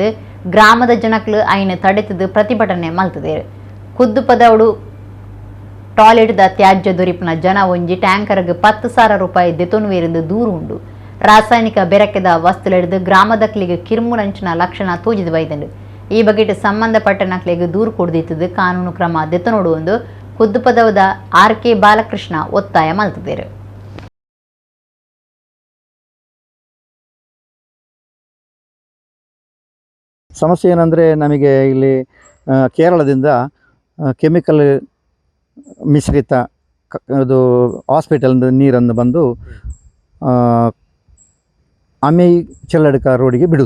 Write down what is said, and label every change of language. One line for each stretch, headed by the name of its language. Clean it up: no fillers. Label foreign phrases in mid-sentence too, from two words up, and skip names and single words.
Tulu: ಗ್ರಾಮದ ಜನಕ್ಲು ಐನ ತಡೆತದು ಪ್ರತಿಭಟನೆ ಮಲ್ತದೇರು. ಖುದ್ದು ಪದವಡು ಟಾಯ್ಲೆಟ್ದ ತ್ಯಾಜ್ಯ ದೊರಿಪುನ ಜನ ಒಂಜಿ ಟ್ಯಾಂಕರ್ಗೆ 10,000 ರೂಪಾಯಿ ದೆತೊನುವೇರೆಂದು ದೂರು ಉಂಡು. ರಾಸಾಯನಿಕ ಬೆರಕೆದ ವಸ್ತುಲೆಡ್ದು ಗ್ರಾಮದಕ್ಲಿಗೆ ಕಿರ್ಮುರಂಚಿನ ಲಕ್ಷಣ ತೋಜಿದು ಬೈದಂಡು. ಈ ಬಗ್ಗೆ ಸಂಬಂಧಪಟ್ಟ ನಕ್ಲಿಗೆ ದೂರು ಕೊಡ್ದಿತ್ತದು ಕಾನೂನು ಕ್ರಮ ದೆತನೋಡು ಒಂದು ಖುದ್ದು ಪದವದ RK ಬಾಲಕೃಷ್ಣ ಒತ್ತಾಯ ಮಲ್ತದೇರು.
Kannada: ಸಮಸ್ಯೆ ಏನಂದರೆ ನಮಗೆ ಇಲ್ಲಿ ಕೇರಳದಿಂದ ಕೆಮಿಕಲ್ ಮಿಶ್ರಿತ ಅದು ಹಾಸ್ಪಿಟಲ್ದ ನೀರನ್ನು ಬಂದು ಅಮೈ ಚೆಲ್ಲಡ್ಕ ರೋಡಿಗೆ ಬಿಡೋದು.